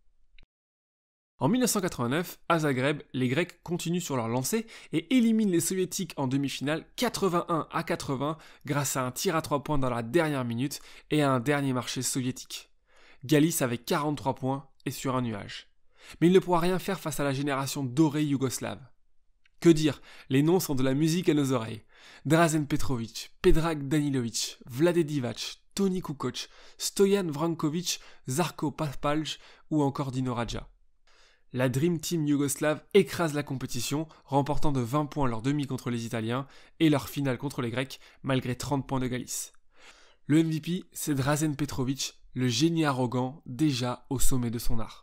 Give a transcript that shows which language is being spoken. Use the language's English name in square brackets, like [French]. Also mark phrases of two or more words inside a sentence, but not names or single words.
[French] En 1989, à Zagreb, les Grecs continuent sur leur lancée et éliminent les Soviétiques en demi-finale 81-80 grâce à un tir à 3 points dans la dernière minute et à un dernier marché soviétique. Galis avec 43 points et sur un nuage. Mais il ne pourra rien faire face à la génération dorée yougoslave. Que dire, les noms sont de la musique à nos oreilles. Dražen Petrović, Predrag Danilović, Vlade Divac, Toni Kukoc, Stojan Vranković, Žarko Papalj ou encore Dino Radja. La Dream Team yougoslave écrase la compétition, remportant de 20 points leur demi contre les Italiens et leur finale contre les Grecs, malgré 30 points de Galis. Le MVP, c'est Dražen Petrović, le génie arrogant, déjà au sommet de son art.